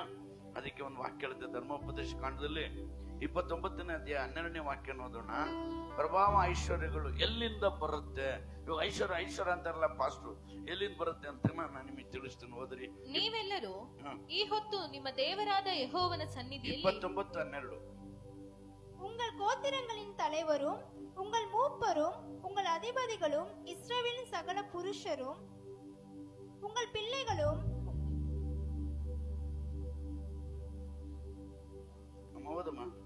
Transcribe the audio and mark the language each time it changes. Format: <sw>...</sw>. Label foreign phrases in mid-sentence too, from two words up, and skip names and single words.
<kn>ಅದಕ್ಕೆ ಒಂದು ವಾಕ್ಯ ಹೇಳುತ್ತೆ ಧರ್ಮೋಪದೇಶ ಕಾಂಡದಲ್ಲಿ 29ನೇ ಅಧ್ಯಾಯ 12ನೇ ವಾಕ್ಯ ಓದೋಣ. ಪ್ರಭಾವ ಐಶ್ವರ್ಯಗಳು ಎಲ್ಲಿಂದ ಬರುತ್ತೆ? ಇವಾಗ ಐಶ್ವರ್ಯ ಅಂತಾರಲ್ಲ ಪಾಸ್ಟ್ರು, ಎಲ್ಲಿಂದ ಬರುತ್ತೆ ಅಂತ ನಾನು ನಿಮಗೆ ತಿಳಿಸ್ತೇನೆ. ಓದ್ರಿ. ನೀವೆಲ್ಲರೂ ಈ ಹೊತ್ತು ನಿಮ್ಮ ದೇವರಾದ ಯೆಹೋವನ ಸನ್ನಿಧಿಯಲ್ಲಿ 29:12</kn> <ta>உங்கள் கோத்திரங்களின் தலைவரும் உங்கள் மூப்பரும் உங்கள் அதிபதிகளும் இஸ்ரவேலின் சகல புருஷரும் உங்கள் பிள்ளைகளும்</ta> <kn>ಓದಮ್ಮ</kn>